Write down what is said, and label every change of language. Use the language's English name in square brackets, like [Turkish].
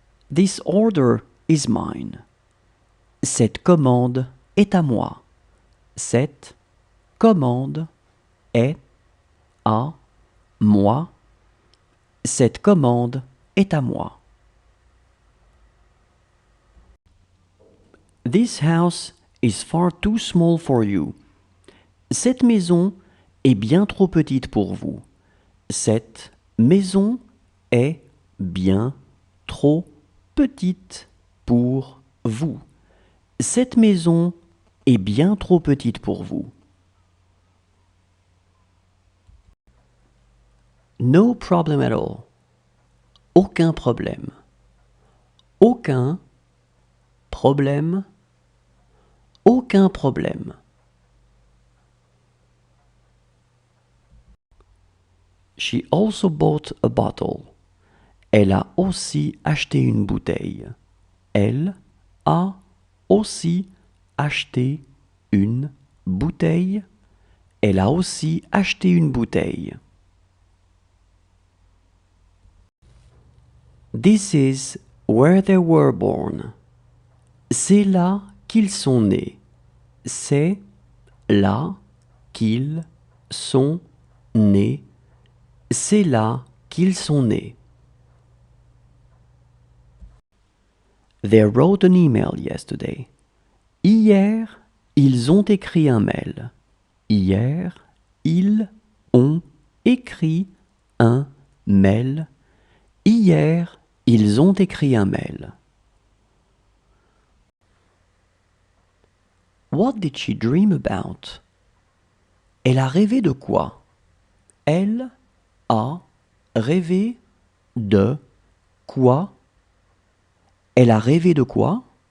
[English] This order is mine. [French] Cette commande est à moi. Cette commande est à moi. Cette commande est à moi. [English] This house is far too small for you. [French] Cette maison est bien trop petite pour vous. Cette maison est bien trop petite pour vous. Cette maison est bien trop petite pour vous. [English] No problem at all. [French] Aucun problème. Aucun problème. problème? Aucun problème. [English] She also bought a bottle. [French] Elle a aussi acheté une bouteille. Elle a aussi acheté une bouteille. Elle a aussi acheté une bouteille. [English] This is where they were born. [French] C'est là qu'ils sont nés. C'est là qu'ils sont nés. C'est là qu'ils sont nés. [English] They wrote an email yesterday. [French] Hier, ils ont écrit un mail. Hier, ils ont écrit un mail. Hier, ils ont écrit un mail. [English] What did she dream about? [French] Elle a rêvé de quoi? Elle a rêvé de quoi? Elle a rêvé de quoi?